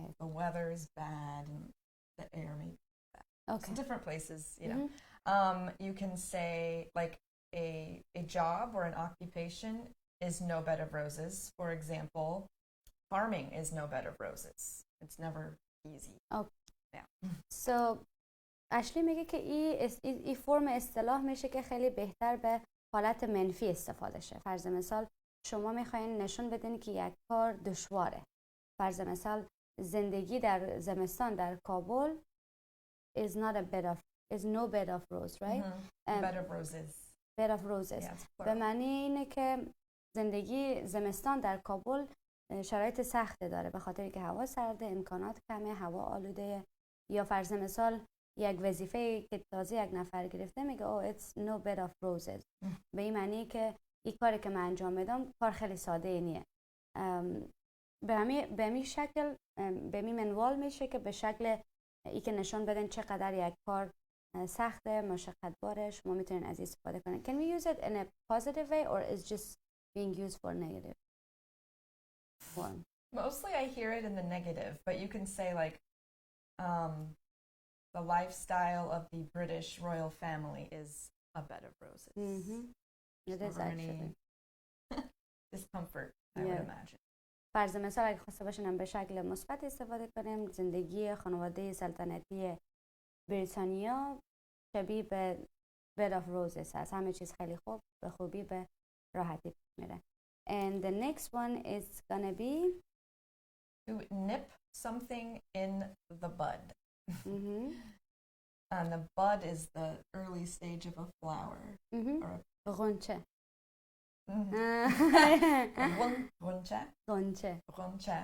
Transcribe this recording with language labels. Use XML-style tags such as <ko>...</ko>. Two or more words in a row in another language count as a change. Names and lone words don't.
<en>The weather is bad and the air may be bad. Okay. So different places, you know. You can say like a job or an occupation is no bed of roses. For example, farming is no bed of roses. It's never easy. Okay. Yeah.</en> <fa>So اشلی میگه که این فرم اصطلاح میشه که خیلی بهتر به حالت منفی استفاده شه. فرض مثال شما میخواین نشون بدین که یک کار دشواره. فرض مثال زندگی در زمستان در کابل</fa> <en>is no bed of rose, right? Bed of roses. Bed of roses. Yes,</en> <fa>به معنی اینه که زندگی زمستان در کابل شرایط سخت داره به خاطر که هوا سرده، امکانات کمه، هوا آلوده. یا فرض مثال یک وظیفه که تازه یک نفر گرفته میگه</fa> <en>oh it's no bed of roses.</en> <fa>به این معنی که این کاری که من انجام میدم کار خیلی ساده نیه. به همین شکل به می منوال میشه که به شکل ای که نشان بدن چقدر یک کار سخته، مشقت باره. شما میتونین از این استفاده کنین.</fa> <en>Can we use it in a positive way or is just being used for negative form? Mostly I hear it in the negative, but you can say like the lifestyle of the British royal family is a bed of roses. It is actually. Discomfort, I would imagine.</en> <fa>فرض مثال اگه خواسته باشیم به شکل مثبت استفاده کنیم، زندگی خانواده سلطنتی بریتانیا شبیه به</fa> <en>bed of roses</en> <fa>هست. همه چیز خیلی خوب، به خوبی، به راحتی میره.</fa> <en>And the next one is gonna be to nip something in the bud. And the bud is the early stage of a flower.</en> <fa>غنچه. غنچه.</fa>